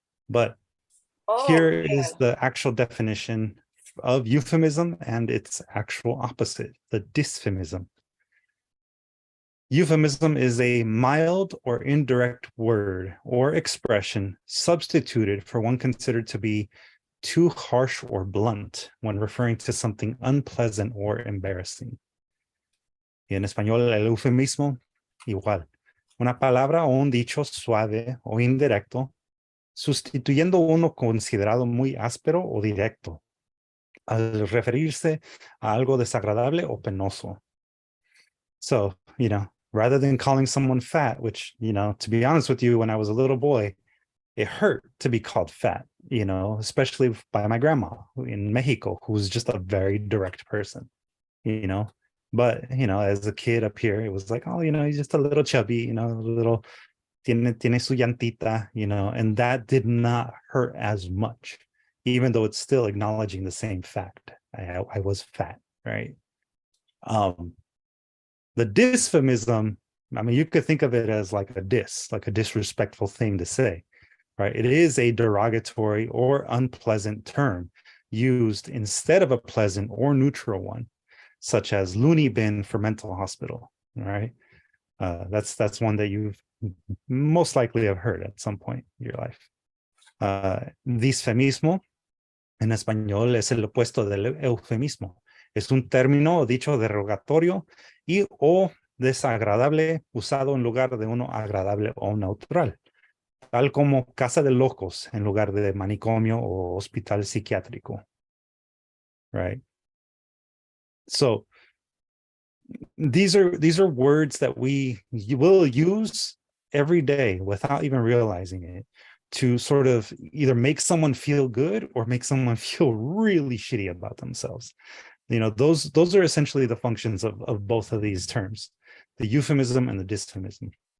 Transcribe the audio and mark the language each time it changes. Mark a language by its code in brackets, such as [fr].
[en] But here is the actual definition of euphemism and its actual opposite, the dysphemism. Euphemism is a mild or indirect word or expression substituted for one considered to be too harsh or blunt when referring to something unpleasant or embarrassing. [es] Y en español, el eufemismo, igual. Una palabra o un dicho suave o indirecto, sustituyendo uno considerado muy áspero o directo, al referirse a algo desagradable o penoso. [en] So, rather than calling someone fat, which, to be honest with you, when I was a little boy, it hurt to be called fat, especially by my grandma in Mexico, who was just a very direct person, But, as a kid up here, it was like, oh, he's just a little chubby, a little, [es] tiene su llantita, [en] and that did not hurt as much, even though it's still acknowledging the same fact. I was fat, right? The dysphemism, I mean, you could think of it as like a disrespectful thing to say, right? It is a derogatory or unpleasant term used instead of a pleasant or neutral one, such as loony bin for mental hospital, right? That's one that you've most likely have heard at some point in your life. [es] Disfemismo, en español, es el opuesto del eufemismo. Es un término o dicho derogatorio y o desagradable usado en lugar de uno agradable o neutral, tal como casa de locos en lugar de manicomio o hospital psiquiátrico, right? [en] So these are words that we will use every day without even realizing it, to sort of either make someone feel good or make someone feel really shitty about themselves. Those are essentially the functions of both of these terms, the euphemism and the dysphemism.